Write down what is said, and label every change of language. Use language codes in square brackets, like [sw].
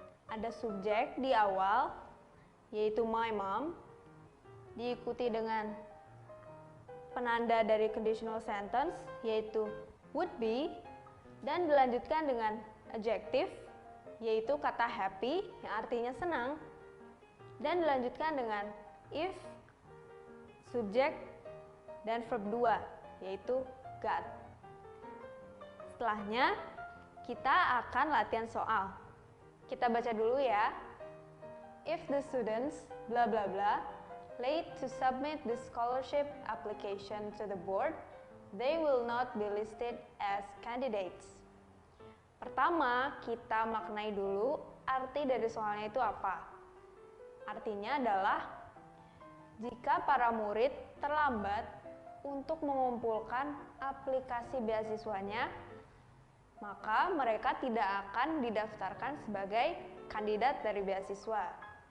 [id] Ada subjek di awal yaitu [en] my mom, [id] diikuti dengan penanda dari conditional sentence yaitu would be, dan dilanjutkan dengan adjective yaitu kata happy yang artinya senang, dan dilanjutkan dengan if, subjek, dan verb 2 yaitu got. Setelahnya kita akan latihan soal. Kita baca dulu ya. [en] If the students bla bla bla late to submit the scholarship application to the board, they will not be listed as candidates. [id] Pertama, kita maknai dulu arti dari soalnya itu apa. Artinya adalah jika para murid terlambat untuk mengumpulkan aplikasi beasiswanya, maka mereka tidak akan didaftarkan sebagai kandidat dari beasiswa.